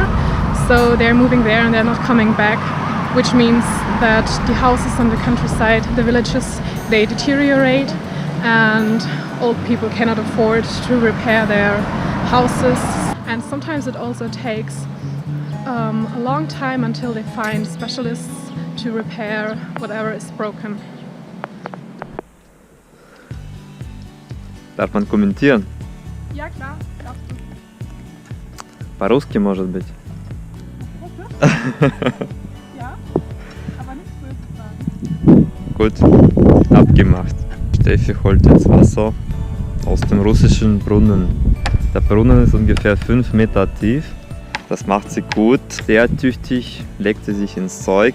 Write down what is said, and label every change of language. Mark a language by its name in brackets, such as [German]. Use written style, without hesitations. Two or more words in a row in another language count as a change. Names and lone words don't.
[English] So they're moving there and they're not coming back, which means that the houses on the countryside, the villages, they deteriorate, and old people cannot afford to repair their houses. And sometimes it also takes a long time until they find specialists to repair whatever is broken. [German] Darf man kommentieren? Ja, klar, darfst du. [Russian] По-русски, может быть. [German] Ja, aber nichts Böses sagen. gut. Abgemacht. Steffi holt jetzt Wasser aus dem russischen Brunnen. Der Brunnen ist ungefähr 5 Meter tief. Das macht sie gut, sehr tüchtig, legt sie sich ins Zeug.